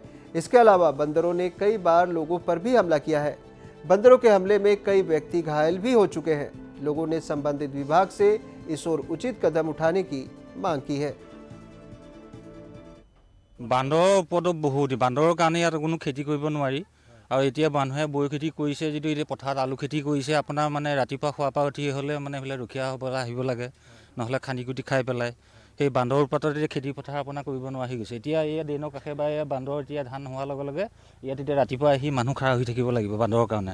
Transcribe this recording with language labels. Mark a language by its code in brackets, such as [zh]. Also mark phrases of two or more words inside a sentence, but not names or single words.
[hi] इसके अलावा बंदरों ने कई बार लोगों पर भी हमला किया है। बंदरों के हमले में कई व्यक्ति घायल भी हो चुके हैं। लोगों ने संबंधित विभाग से इस ओर उचित कदम उठाने की मांग की है। [as] বান্দৰ উপদ্ৰৱ বহুত, বান্দৰ কাৰণ ইতনা কোনো খেতি কৰিব নোৱাৰি আৰু এতিয়া মানুহে বৈ খেতি কৰিছে যদি এতিয়া পথাৰত আলু খেতি কৰিছে আপোনাৰ মানে ৰাতিপুৱা খোৱাৰ পৰা উঠি হলে মানে এফালে ৰখীয়া হ'বলৈ আহিব লাগে, নহলে খানি কুটি খাই পেলাই। সেই বান্দৰ উৎপাতত এতিয়া খেতি পথাৰ আপোনাৰ কৰিব নোৱাৰি গৈছে। এতিয়া এই ড্ৰেইনৰ কাষে বা বান্দৰ এতিয়া ধান হোৱাৰ লগে লগে ইয়াত এতিয়া ৰাতিপুৱা আহি মানুহ খাৰা হৈ থাকিব লাগিব বান্দৰৰ কাৰণে।